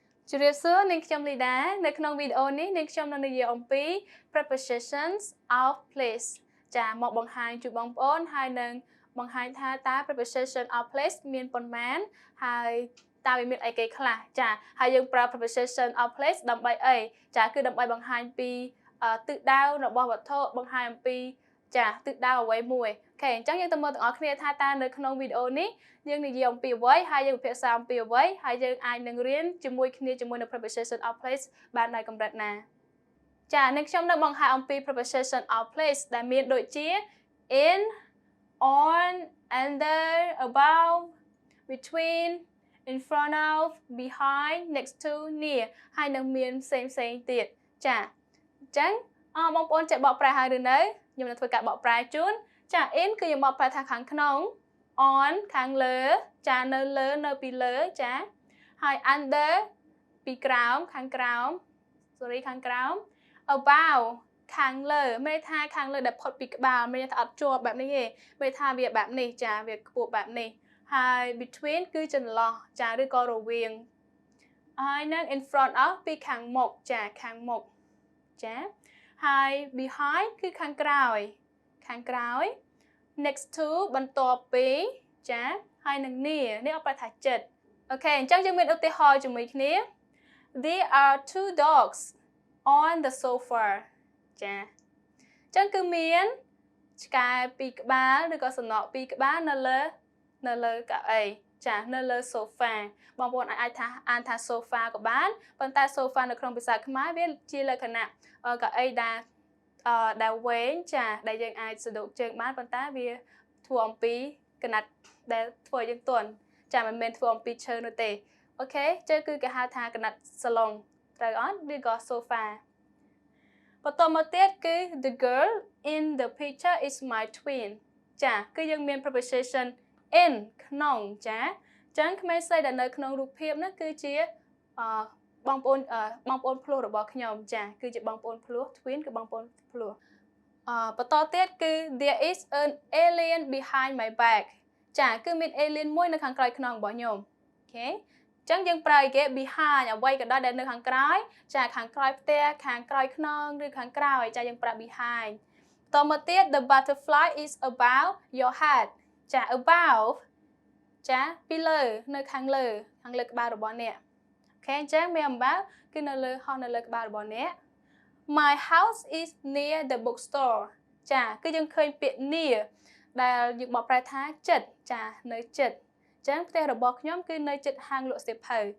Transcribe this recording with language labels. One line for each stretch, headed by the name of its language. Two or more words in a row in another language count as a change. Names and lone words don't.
Khmer: ជម្រាបសួរនាងខ្ញុំ Lyda នៅក្នុងវីដេអូនេះនាងខ្ញុំនឹងនិយាយអំពី
English: Prepositions of place
Khmer: ចាមកបង្ហាញជូនបងប្អូនហើយនឹងបង្ហាញថាតើ
English: Preposition of place
Khmer: មានប៉ុន្មានហើយតើវាមានអីគេខ្លះចាហើយយើងប្រើ
English: Preposition of place
Khmer: ដើម្បីអីចាគឺដើម្បីបង្ហាញពីទិសដៅរបស់វត្ថុបង្ហាញអំពី ចាទិសដៅអ្វីមួយអូខេអញ្ចឹងយើងទៅមើលទាំងអស់គ្នាថាតើនៅក្នុងវីដេអូនេះយើងនិយាយអំពីអ្វីហើយយើងពិភាក្សាអំពីអ្វីហើយយើងអាចនឹងរៀនជាមួយគ្នាជាមួយនៅ
English: preposition of place
Khmer: បាននៅកម្រិត ណាចានឹងខ្ញុំនឹងបង្ហាញអំពី
English: preposition of place
Khmer: ដែលមានដូចជា
English: in on under above between in front of behind next to near
Khmer: ហើយនឹងមានផ្សេងទៀតចា អញ្ចឹងបងប្អូនចេះបកប្រែហើយឬនៅខ្ញុំនឹងធ្វើការបកប្រែជូនចា in គឺយើងបកប្រែថាខាងក្នុង on ខាងលើចានៅលើនៅពីលើចាហើយ under ពីក្រោមខាងក្រោម ខាងក្រោម above ខាងលើមានថាខាងលើដែលផុតពីក្បាលមានថាអត់ជាប់បែបនេះទេមានថាវាបែបនេះចាវាខ្ពស់បែបនេះហើយ between គឺចន្លោះចាឬក៏រវាងហើយនឹង
English: in front of
Khmer: ពីខាងមុខចាខាងមុខចាហើយ behind គឺខាងក្រោយ
English: next to
Khmer: បន្ទាប់ពីចាហើយនឹង near នេះអត់ប្រែថាចិត្តអូខេអញ្ចឹងយើងមានឧទាហរណ៍ជាមួយគ្នា
English: There are two dogs on the sofa
Khmer: ចាអញ្ចឹងគឺមានឆ្កែពីរក្បាលឬក៏សំណក់ពីរក្បាលនៅលើកៅអីចានៅលើ sofa បងប្អូនអាចថាអានថា sofa ក៏បានប៉ុន្តែ sofa នៅក្នុងភាសាខ្មែរវាជាលក្ខណៈ កៅអីដែលវែងចាដែលយើងអាចសដោកជើងបានប៉ុន្តែវាធ្វើអំពីកណាត់ដែលធ្វើឲ្យយើងទន់ចាមិនមែនធ្វើអំពីឈើនោះទេអូខេជើគឺគេហៅថាកណាត់សាឡុងត្រូវអត់ឬក៏ sofa បន្តមកទៀតគឺ the
English: girl in the picture is my twin
Khmer: ចាគឺយើងមាន
English: preposition in
Khmer: ក្នុងចាអញ្ចឹងក្មេងស្រីដែលនៅក្នុងរូបភាពនោះគឺជាបងប្អូនភ្លោះរបស់ខ្ញុំចាគឺជាបងប្អូនភ្លោះ twin គឺ បងប្អូនភ្លោះបន្តទៀតគឺ
English: there is an alien behind my back
Khmer: ចាគឺមាន alien មួយនៅខាងក្រោយខ្នងរបស់ខ្ញុំអូខេអញ្ចឹងយើងប្រើ គេ behind អ្វីក៏ដោយដែលនៅខាងក្រោយចាខាងក្រោយផ្ទះខាងក្រោយខ្នងឬខាងក្រោយចាយើងប្រើ behind តមកទៀត
English: the butterfly is above your head
Khmer: ចា above ចាពីលើនៅខាងលើក្បាលរបស់អ្នកអូខេអញ្ចឹងមាន above គឺនៅលើហោះនៅលើក្បាលរបស់អ្នក
English: My house is near the bookstore
Khmer: ចាគឺយើងឃើញពាក្យ near ដែលយើងបកប្រែថាជិតចានៅជិតអញ្ចឹងផ្ទះរបស់ខ្ញុំគឺនៅជិតហាងលក់សៀវភៅ